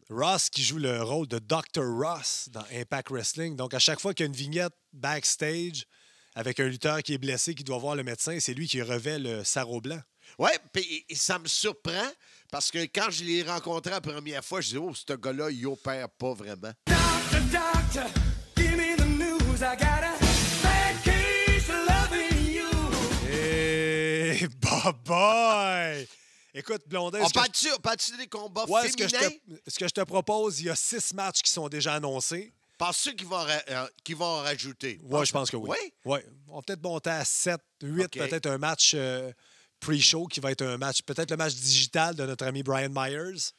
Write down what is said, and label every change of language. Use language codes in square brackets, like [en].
[fr] Ross qui joue le rôle de Dr. Ross dans Impact Wrestling. Donc, à chaque fois qu'il y a une vignette backstage avec un lutteur qui est blessé, qui doit voir le médecin, c'est lui qui revêt le sarrau blanc. Oui, puis ça me surprend parce que quand je l'ai rencontré la première fois, je disais, oh, ce gars-là, il opère pas vraiment. [en] Doctor, give me the news. I got a bad case of loving you. [fr] Et boy! Écoute, Blondin... On parle-tu des combats féminins? Ce que je te propose, il y a 6 matchs qui sont déjà annoncés. Penses-tu qu'ils vont en rajouter? Oui, je pense que oui. Oui? Ouais. On va peut-être monter à 7, 8, OK. peut-être un match pre-show qui va être un match, peut-être le match digital de notre ami Brian Myers.